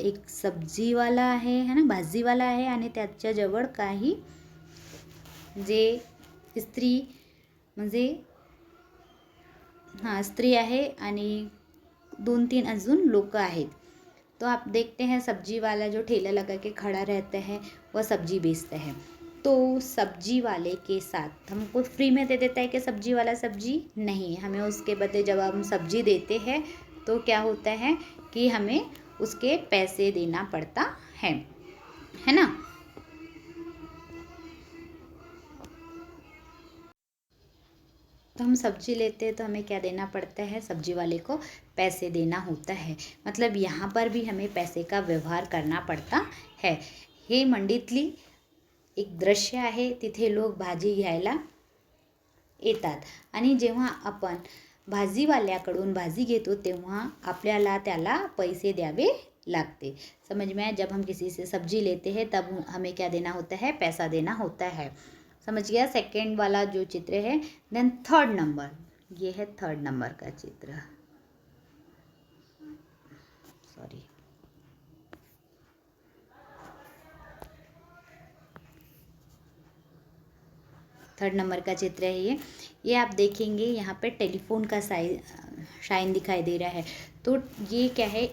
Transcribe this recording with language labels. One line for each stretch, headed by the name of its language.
Marathi: एक सब्जीवाला आहे
Hindi: है ना,
Marathi: भाजीवाला आहे आणि त्याच्याजवळ काही जे स्त्री म्हणजे स्त्री आहे आणि 2-3 अजून लोग आहेत.
Hindi: तो आप देखते हैं सब्जी वाला जो ठेला लगा के खड़ा रहता है वह सब्जी बेचता है. तो सब्जी वाले के साथ हमको फ्री में दे देता है कि सब्जी वाला सब्जी नहीं, हमें उसके बदले जब हम सब्जी देते हैं तो क्या होता है कि हमें उसके पैसे देना पड़ता है ना. तो हम सब्जी लेते हैं तो हमें क्या देना पड़ता है? सब्जी वाले को पैसे देना होता है. मतलब यहाँ पर भी हमें पैसे का व्यवहार करना पड़ता है.
Marathi: हे मंडीतली एक दृश्य आहे. तिथे लोक भाजी घ्यायला येतात आणि जेव्हा आपण भाजीवाल्याकडून भाजी घेतो तेव्हा आपल्याला त्याला पैसे द्यावे लागते.
Hindi: समझ में आया. जब हम किसी से सब्जी लेते हैं तब हमें क्या देना होता है? पैसा देना होता है. समझ गया. सेकेंड वाला जो चित्र है. देन थर्ड नंबर, ये है थर्ड नंबर का चित्र. सॉरी, थर्ड नंबर का चित्र है ये आप देखेंगे यहाँ पे टेलीफोन का शाइन दिखाई दे रहा है. तो ये क्या है?